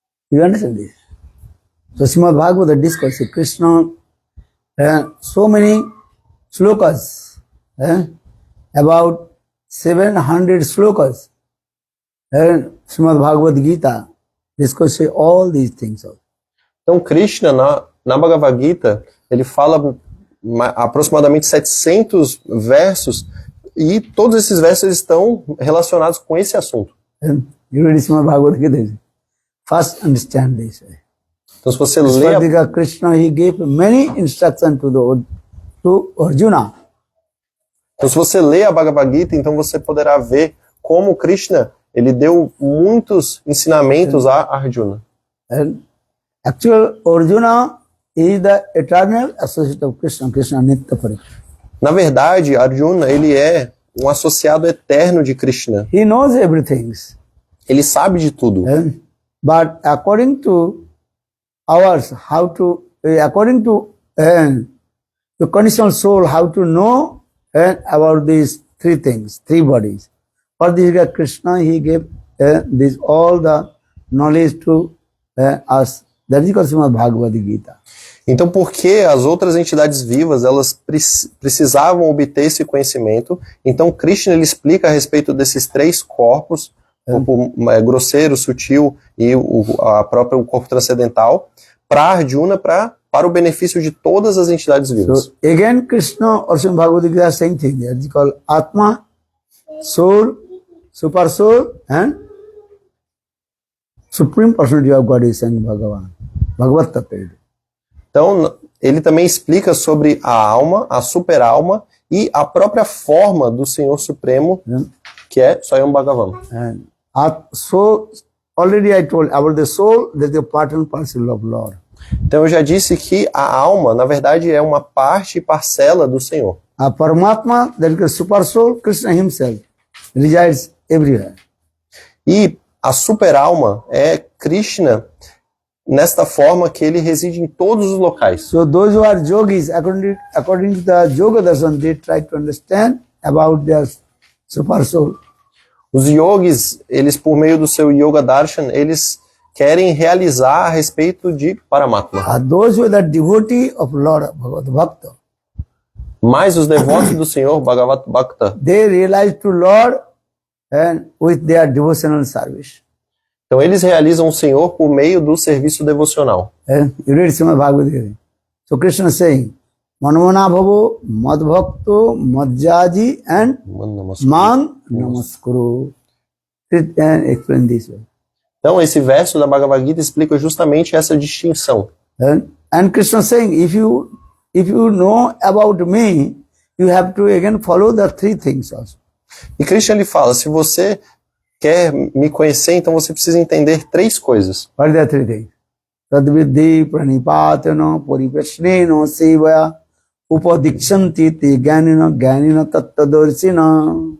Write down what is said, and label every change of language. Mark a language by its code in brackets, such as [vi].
[en] You understand this? So Srimad Bhagavata discourse, Krishna, so many slokas, about 700 slokas, Srimad Bhagavad Gita discusses all these things. [pt] Então, Krishna, na Bhagavad Gita, ele fala aproximadamente 700 versos, e todos esses versos estão relacionados com esse assunto. [en] And you read Srimad Bhagavad Gita, first understand this way. [pt] Então, se você lê [en] Because Krishna, he gave many instructions to Arjuna. [pt] Então, se você lê a Bhagavad Gita, então você poderá ver como Krishna, ele deu muitos ensinamentos a Arjuna. [en] And actual Arjuna is the eternal associate of Krishna, Krishna Nitya Parikshana. [pt] Na verdade, Arjuna, ele é um associado eterno de Krishna. [en] He knows everything. [pt] Ele sabe de tudo. [en] But according to ours, according to the conditional soul, how to know about these three things, three bodies. For this Krishna, he gave this all the knowledge to us. That is called Srimad Bhagavad Gita. [pt] Então, porque as outras entidades vivas, elas precisavam obter esse conhecimento, então Krishna, ele explica a respeito desses três corpos, corpo grosseiro, sutil e o corpo transcendental, para Arjuna, para o benefício de todas as entidades vivas. [en] So again, Krishna or Srimad Bhagavad Gita, same thing. That is called Atma, soul, super soul, and supreme personality of God is saying Bhagavan. Bhagavad Tattva. [pt] Então, ele também explica sobre a alma, a super-alma e a própria forma do Senhor Supremo, que é Swayam Bhagavan. [en] And so, already I told about the soul, that is the part and parcel of Lord. [pt] Então, eu já disse que a alma, na verdade, é uma parte e parcela do Senhor. [en] A Paramatma, that is the super soul, Krishna himself, resides everywhere. [pt] E a super-alma é Krishna, nesta forma que ele reside em todos os locais. [en] So those who are yogis, according to the Yoga Darshan, they try to understand about their super soul. [pt] Os yogis, eles por meio do seu Yoga Darshan, eles querem realizar a respeito de Paramatma. [en] Those who are the devotee of Lord Bhagavad Bhakta, [pt] Mas os devotos do Senhor, Bhagavat Bhakta, [en] they realize to Lord and with their devotional service. [pt] então eles realizam o Senhor por meio do serviço devocional. [en] And you read Srimad Bhagavad Gita. So Krishna is saying, [sa] Manamana bhavo madbhakto madjaji and man namaskuru. [en] And explain this way. [pt] Então esse verso da Bhagavad Gita explica justamente essa distinção. [en] And Krishna is saying, if you know about me, you have to again follow the three things also. [pt] E Krishna, ele fala, se você quer me conhecer, então você precisa entender três coisas. [en] What are the three things? [sa] Tadviddhi pranipatano puripashneno sevaya upadikshanti te jnanina tattvadorsina.